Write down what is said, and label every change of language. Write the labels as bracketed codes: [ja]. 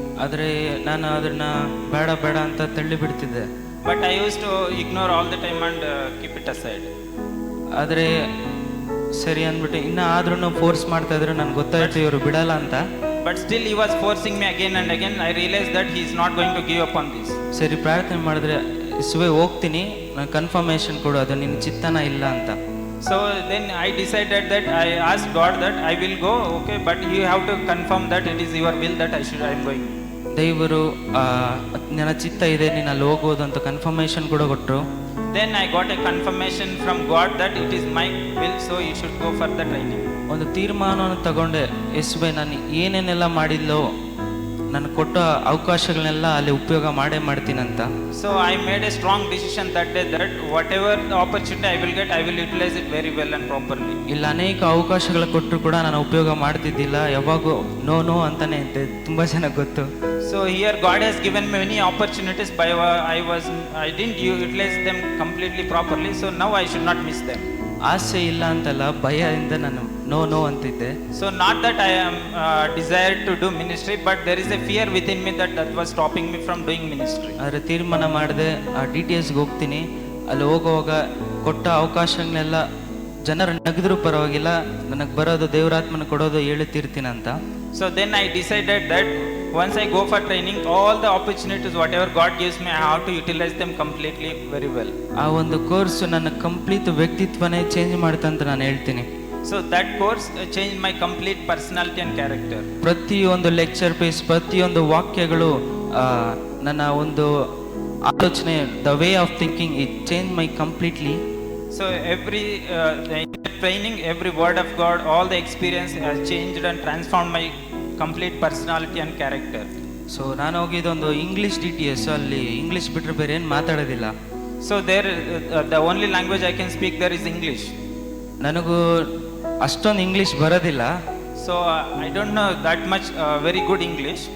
[kn] ಆದರೆ ನಾನು ಅದನ್ನ ಬೇಡ ಅಂತ ತಳ್ಳಿ ಬಿಡ್ತಿದ್ದೆ. [en] But I used to ignore all the time and keep it aside. [kn] ಆದರೆ ಸರಿ ಅಂದ್ಬಿಟ್ಟು ಆದ್ರೂ ಫೋರ್ಸ್ ಮಾಡ್ತಾ ಇದ್ರು, ನನಗೆ ಗೊತ್ತಾಯ್ತು ಇವರು ಬಿಡಲ್ಲ ಅಂತ. [en] But still he was forcing me again and again. I realized that he is not going to give up on this. [kn] ಸರಿ ಪ್ರಾರ್ಥನೆ ಮಾಡಿದ್ರೆ, ಇಸುವೆ ಹೋಗ್ತೀನಿ, ನಾನು ಕನ್ಫರ್ಮೇಶನ್ ಕೊಡು, ಅದು ನಿನ್ನ ಚಿತ್ತನ ಇಲ್ಲ ಅಂತ. [en] So then I decided that I asked God that I will go, okay, but you have to confirm that it is your will that I am going. [kn] ದೇವರು ನನ್ನ ಚಿತ್ತ ಇದೆ, ನೀನು ಅಲ್ಲಿ ಹೋಗೋದು ಅಂತ ಕನ್ಫರ್ಮೇಶನ್ ಕೂಡ ಕೊಟ್ಟರು. [en] Then I got a confirmation from God that it is my will, so you should go for the training. [kn] ಒಂದು ತೀರ್ಮಾನವನ್ನು ತಗೊಂಡೆ, ಯೇಸುವೆ ನಾನು ಏನೇನೆಲ್ಲ ಮಾಡಿಲ್ಲೋ ನಾನು ಕೊಟ್ಟ ಅವಕಾಶಗಳನ್ನೆಲ್ಲ ಅಲ್ಲಿ ಉಪಯೋಗ ಮಾಡೇ ಮಾಡ್ತೀನಂತ. [en] So I made a strong decision that day that whatever the opportunity I will get, I will utilize it very well and properly. [kn] ಇಲ್ಲ ಅನೇಕ ಅವಕಾಶಗಳು ಕೊಟ್ಟರು ಕೂಡ ನಾನು ಉಪಯೋಗ ಮಾಡ್ತಿದ್ದಿಲ್ಲ, ಯಾವಾಗೂ [en] no no [kn] ಅಂತಾನೆ ಇದ್ದೆ, ತುಂಬಾ ಚೆನ್ನಾಗಿ ಗೊತ್ತು. [en] So here God has given me many opportunities, but I didn't utilize them completely properly. So now I should not miss them. [kn] ಆಸೆ ಇಲ್ಲ ಅಂತಲ್ಲ, ಭಯದಿಂದ ನಾನು [en] no no [kn] ಅಂತಿದ್ದೆ. [en] So not that I am desired to do ministry, but there is a fear within me that was stopping me from doing ministry. [kn] ಆದರೆ ತೀರ್ಮಾನ ಮಾಡಿದೆ, DTSಗೆ ಹೋಗ್ತೀನಿ, ಅಲ್ಲಿ ಹೋಗುವಾಗ ಕೊಟ್ಟ ಅವಕಾಶಗಳನ್ನೆಲ್ಲ ಜನರು ನಗದ್ರು ಪರವಾಗಿಲ್ಲ, ನನಗೆ ಬರೋದು ದೇವರಾತ್ಮನ ಕೊಡೋದು ಹೇಳುತ್ತಿರ್ತೀನಂತ. [en] So then I decided that once I go for training, all the opportunities whatever God gives me, I have to utilize them completely very well. [kn] ಆ ಒಂದು ಕೋರ್ಸ್ ನನ್ನ ಕಂಪ್ಲೀಟ್ ವ್ಯಕ್ತಿತ್ವನೇ ಚೇಂಜ್ ಮಾಡ್ತಂತ ನಾನು ಹೇಳ್ತೀನಿ. [en] So that course changed my complete personality and character. [kn] ಪ್ರತಿಯೊಂದು lecture piece, ಪ್ರತಿಯೊಂದು ವಾಕ್ಯಗಳು ನನ್ನ ಒಂದು ಆಲೋಚನೆ, [en] The way of thinking, it change my completely. So every training, every word of God, all the experience has changed and transformed my complete personality and character. [kn] So ನಾನು ಹೋಗಿದ್ದೊಂದು English DTS, ಅಲ್ಲಿ English ಬಿಟ್ಟರೆ ಬೇರೆ ಏನು ಮಾತಾಡೋದಿಲ್ಲ. [en] So there the only language I can speak there is English. [kn] ನನಗೂ ಅಷ್ಟೊಂದು English ಬರೋದಿಲ್ಲ. [en] So I don't know that much very good English.